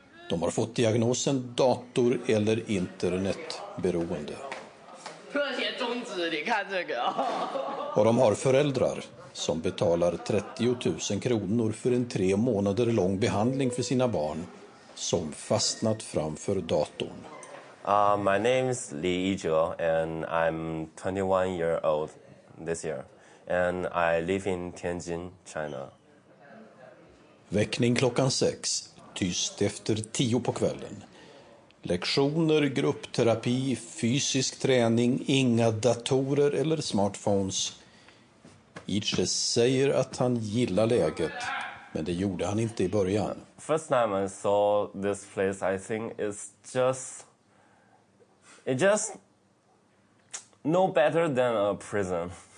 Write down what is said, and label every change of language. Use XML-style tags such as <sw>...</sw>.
<sv>De har fått diagnosen dator- eller internetberoende. Och de har föräldrar som betalar 30 000 kronor för en 3 månader lång behandling för sina barn som fastnat framför datorn.</sv> <en>My name is Li Yizhe and I'm 21 years old this year. And I live in Tianjin, China.</en> <sv>Väckning klockan 6, tyst efter 10 på kvällen. Lektioner, gruppterapi, fysisk träning, inga datorer eller smartphones. Yizhe säger att han gillar läget, men det gjorde han inte i början.</sv> <en>First time I saw this place, I think it's just no better than a prison.</en>